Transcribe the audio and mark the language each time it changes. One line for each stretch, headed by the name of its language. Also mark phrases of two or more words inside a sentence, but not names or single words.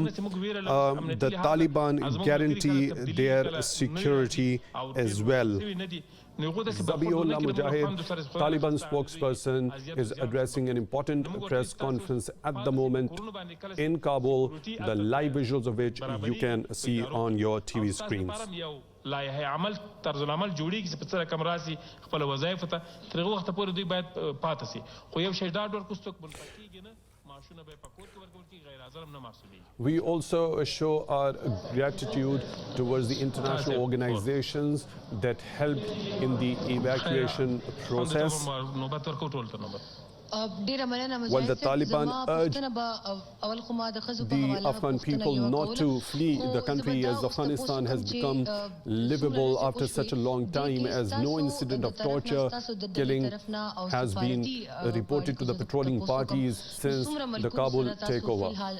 English: The Taliban guarantee their security as well. Zabiullah Mujahid, Taliban spokesperson, is addressing an important press conference at the moment in Kabul, the live visuals of which you can see on your TV screens.
Pashto: لایحه عمل طرز العمل جوړیږي چې په څه رقم راسي خپل وظایف ته تر هغه وخت پورې دوی باید پاتې سي خو یو شی ډاډ ورکړو څوک بل پاتېږي نه معاشونه به په کور کې ورکول کېږي غیر حاضر هم نه محسوبېږي.
English: We also show our gratitude towards the international organizations that helped in the evacuation process. While the Taliban urged the Afghan people not to flee the country, as Afghanistan has become livable after such a long time, as no incident of torture, killing has been reported to the patrolling parties since the Kabul takeover.